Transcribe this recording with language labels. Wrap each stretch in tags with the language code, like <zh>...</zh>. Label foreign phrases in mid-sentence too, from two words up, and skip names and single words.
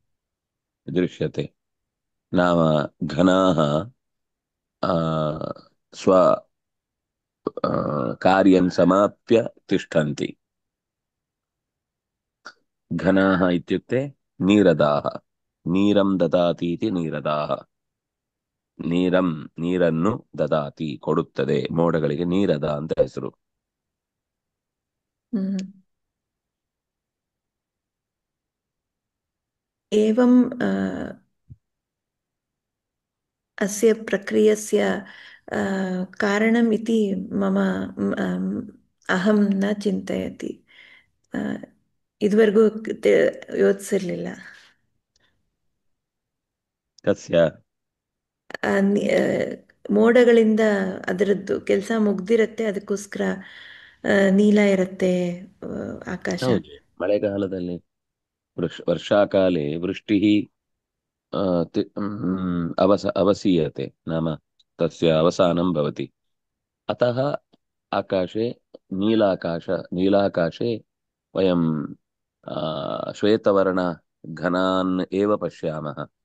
<sa>दृश्यते. नाम घनाः स्व कार्यं समाप्य तिष्ठन्ति। घनाः इत्युक्ते नीरदाः। ನೀರಂ ದದಾತಿ ಇತಿ ನೀರದಾಹ।</sa> <kn>ನೀರನ್ನು ದದಾತಿ ಕೊಡುತ್ತದೆ, ಮೋಡಗಳಿಗೆ ನೀರದ ಅಂತ ಹೆಸರು.</kn> <sa>एवं अस्य प्रक्रियस्य कारणम् इति मम अहं न चिन्तयति,</sa> <kn>ಇದುವರೆಗೂ ಯೋಚಿಸಿರ್ಲಿಲ್ಲ.</kn> <sa>ಕಸ್ಯ</sa> <kn>ಮೋಡಗಳಿಂದ ಅದರದ್ದು ಕೆಲಸ ಮುಗ್ದಿರತ್ತೆ, ಅದಕ್ಕೋಸ್ಕರ ನೀಲ ಇರತ್ತೆ ಆಕಾಶ. ಹೌದು, ಮಳೆಗಾಲದಲ್ಲಿ</kn> <sa>ವರ್ಷಾಕಾಲೆ ವೃಷ್ಟಿः अवसीयते, नाम तस्य अवसानं भवति। अतः आकाशे नीलाकाशे वयं श्वेतवर्णघनान् एव पश्यामः।</sa>